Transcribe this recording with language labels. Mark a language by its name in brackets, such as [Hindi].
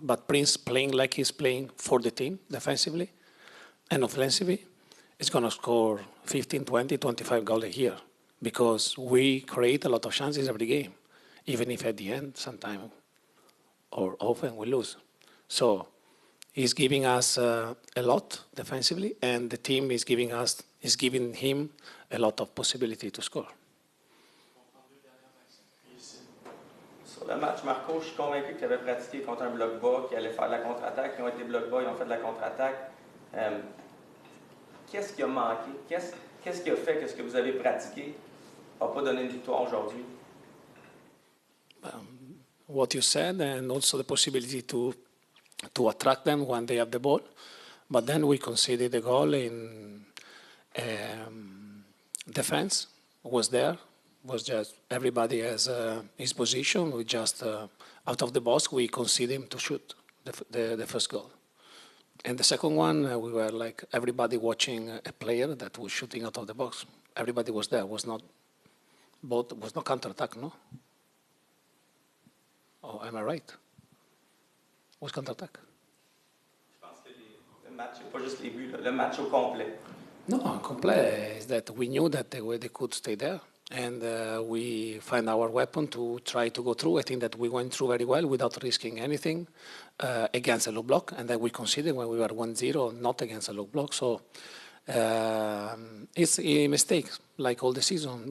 [English] But Prince playing like he's playing for the team defensively and offensively is going to score 15, 20, 25 goals a year because we create a lot of chances every game, even if at the end, sometimes or often we lose. So he's giving us a lot defensively, and the team is giving him a lot of possibility to score. [French] Sur le match, Marco, je suis convaincu que tu avais pratiqué contre un bloc bas, qui allait faire de la contre-attaque. Ils ont été bloc bas, ils ont fait de la contre-attaque. Qu'est-ce qui a manqué? Qu'est-ce qui a fait que ce que vous avez pratiqué n'a pas donné une victoire aujourd'hui? [English] What you said, and also the possibility to attract them when they have the ball. But then we conceded a goal in defense. Was there. Was just everybody has his position. We just out of the box we conceded him to shoot the first goal, and the second one we were like everybody watching a player that was shooting out of the box. Everybody was there. Was not counter attack, no? Oh, am I right? Was counter attack? [French] Je pense que le match, pas juste les buts, le match au complet. [English] No, complet is that we knew that they could stay there. And we find our weapon to try to go through. I think that we went through very well without risking anything against a low block. And that we considered when we were 1-0 not against a low block. So it's a mistake, like all the season.